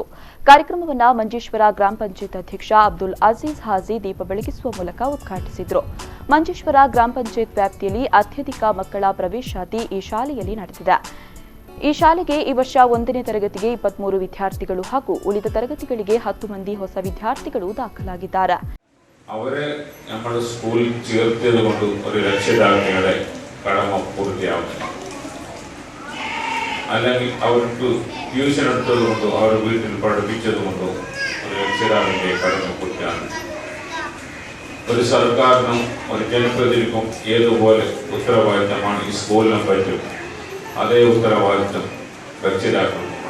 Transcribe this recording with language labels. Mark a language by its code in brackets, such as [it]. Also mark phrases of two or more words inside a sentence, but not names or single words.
[kn] ಕಾರ್ಯಕ್ರಮವನ್ನು ಮಂಜೇಶ್ವರ ಗ್ರಾಮ ಪಂಚಾಯತ್ ಅಧ್ಯಕ್ಷ ಅಬ್ದುಲ್ ಅಜೀಜ್ ಹಾಜಿ ದೀಪ ಬೆಳಗಿಸುವ ಮೂಲಕ ಉದ್ಘಾಟಿಸಿದರು. ಮಂಜೇಶ್ವರ ಗ್ರಾಮ ಪಂಚಾಯತ್ ವ್ಯಾಪ್ತಿಯಲ್ಲಿ ಅತ್ಯಧಿಕ ಮಕ್ಕಳ ಪ್ರವೇಶಾತಿ ಈ ಶಾಲೆಯಲ್ಲಿ ನಡೆದಿದೆ. ಈ ಶಾಲೆಗೆ ಈ ವರ್ಷ 1ನೇ ತರಗತಿಗೆ 23 ವಿದ್ಯಾರ್ಥಿಗಳು ಹಾಗೂ ಉಳಿದ ತರಗತಿಗಳಿಗೆ 10 ಮಂದಿ ಹೊಸ ವಿದ್ಯಾರ್ಥಿಗಳು ದಾಖಲಾಗಿದ್ದಾರೆ. [ml] അവരെ നമ്മുടെ സ്കൂളിൽ ചേർത്തത് കൊണ്ട് ഒരു രക്ഷിതാക്കളുടെ കടമ പൂർത്തിയാവുന്നു. അല്ലെങ്കിൽ അവർക്ക് ട്യൂഷൻ എടുത്തത് കൊണ്ടോ അവർ വീട്ടിൽ പഠിപ്പിച്ചത് കൊണ്ടോ ഒരു രക്ഷിതാവിൻ്റെ കടമ പൂർത്തിയാവുന്നു. ഒരു സർക്കാരിനും ഒരു ജനപ്രതിനിധിക്കും ഏതുപോലെ ഉത്തരവാദിത്തമാണ് ഈ സ്കൂളിനെ പറ്റും അതേ ഉത്തരവാദിത്തം രക്ഷിതാക്കൾക്കുമാണ്.